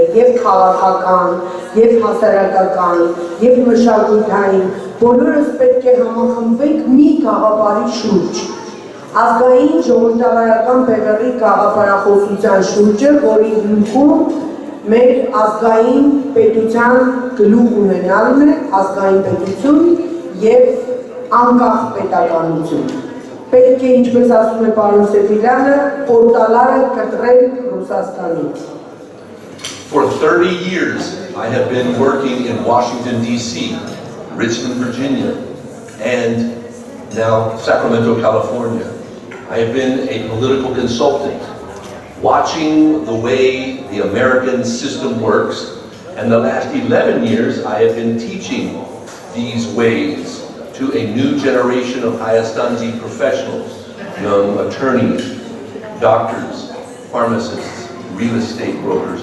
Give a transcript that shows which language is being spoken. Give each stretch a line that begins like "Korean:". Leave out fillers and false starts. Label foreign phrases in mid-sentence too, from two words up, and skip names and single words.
Armenian: եւ քաղաքական, եւ հասարակական, եւ մշակութային, բոլորս պետք է համախմբվենք մի գաղափարի շուրջ, ազգային ժողովրդավարական բևեռի գաղափարախոսության շուրջը, որի հիմքում մեր ազգային պետության գլուխ ունենալն է, ազգային պետություն եւ անկախ պետականություն։ Պետք է, ինչպես ասում է պարոն Սեֆիլեանը, պորտալարը կտրել Ռուսաստանից։
English: For 30 years, I have been working in Washington, D.C., Richmond, Virginia, and now Sacramento, California. I have been a political consultant, watching the way the American system works, and the last 11 years I have been teaching these ways to a new generation of Hayastanzi professionals, young attorneys, doctors, pharmacists, real estate brokers.